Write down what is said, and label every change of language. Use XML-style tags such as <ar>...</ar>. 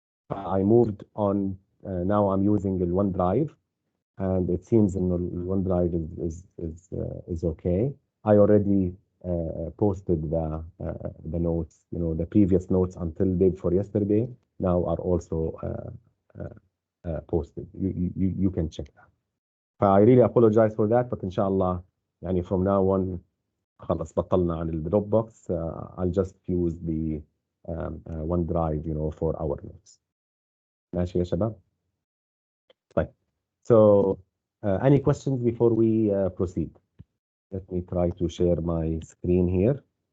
<en>I moved on. Now I'm using the OneDrive, and it seems in the OneDrive is okay. I already posted the notes, the previous notes until day before yesterday, now are also posted. You can check that. I really apologize for that, but inshallah,</en> <ar>يعني</ar> <en>from now on</en> <ar>خلص بطلنا عن الدروب بوكس.</ar> <en>I'll just use the OneDrive, you know, for our notes.</en> <ar>ماشي يا شباب؟ طيب.</ar> <en>So any questions before we proceed? Let me try to share my screen here.</en>